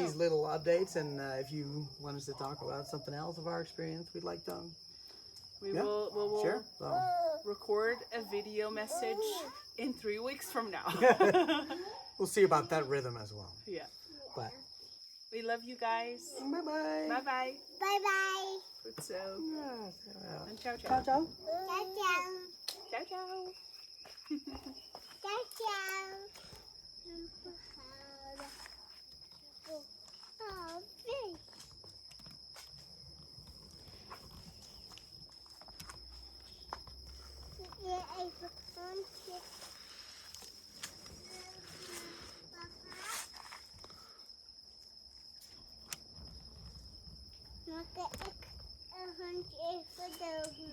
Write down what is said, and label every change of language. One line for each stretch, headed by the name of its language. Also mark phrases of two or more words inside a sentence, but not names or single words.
English: these little updates, and if you want us to talk about something else of our experience, we'd like to. We Yeah, will Sure. So. record a video message in 3 weeks from now. We'll see about that rhythm as well. Yeah. But We love you guys. bye bye. Bye bye. Bye bye.
Dutch: Goed zo. En
Italian: ciao ciao. Ciao ciao. Ciao, ciao. Ciao ciao. Ciao, ciao.
English: Oh, fish.
Dutch: Ja, even hondje. Mag ik een hondje even dood maken?